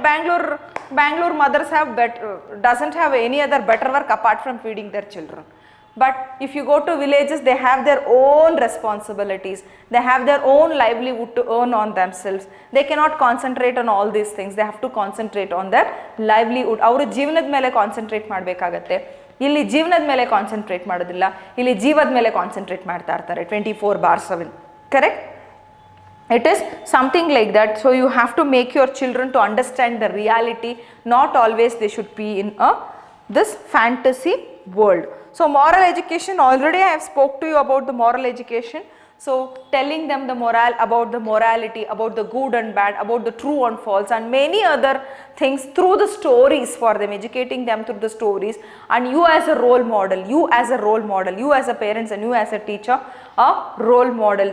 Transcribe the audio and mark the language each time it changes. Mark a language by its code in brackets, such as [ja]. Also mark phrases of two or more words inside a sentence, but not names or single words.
[en] Bangalore mothers doesn't have any other better work apart from feeding their children. But if you go to villages, they have their own responsibilities, they have their own livelihood to earn on themselves. They cannot concentrate on all these things, they have to concentrate on their livelihood. [kn] ಅವರು ಜೀವನದ ಮೇಲೆ concentrate ಮಾಡಬೇಕಾಗುತ್ತೆ. ಇಲ್ಲಿ ಜೀವನದ ಮೇಲೆ concentrate ಮಾಡೋದಿಲ್ಲ, ಇಲ್ಲಿ ಜೀವದ ಮೇಲೆ concentrate ಮಾಡ್ತಾ ಇರ್ತಾರೆ 24/7, correct? [en] It is something like that. So you have to make your children to understand the reality, not always they should be in this fantasy world. So moral education, already I have spoke to you about the moral education. So telling them the morale, about the morality, about the good and bad, about the true and false and many other things through the stories for them, educating them through the stories, and you as a role model, you as a parents and you as a teacher, a role model.